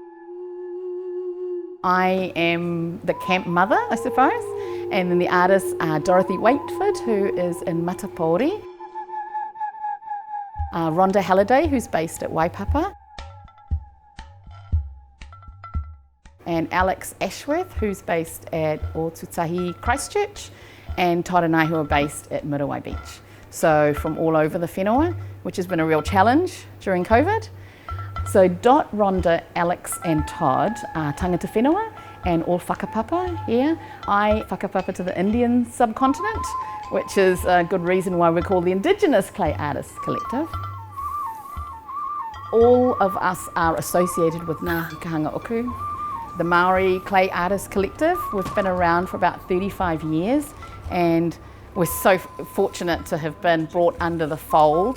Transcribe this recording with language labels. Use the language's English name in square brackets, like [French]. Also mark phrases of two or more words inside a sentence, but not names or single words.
[English] I am the camp mother, I suppose, and then the artists are Dorothy Waitford, who is in Matapori, Rhonda Halliday, who's based at Waipapa, and Alex Ashworth, who's based at Otutahi Christchurch, and Todd and I, who are based at Muriwai Beach. So from all over the whenua, which has been a real challenge during COVID. So Dot, Rhonda, Alex and Todd are [Māori] tangata whenua [English] and all whakapapa here. I whakapapa to the Indian subcontinent, which is a good reason why we're called the Indigenous Clay Artists Collective. All of us are associated with Ngā Kahanga Uku, the Maori Clay Artists Collective. We've been around for about 35 years and we're so fortunate to have been brought under the fold.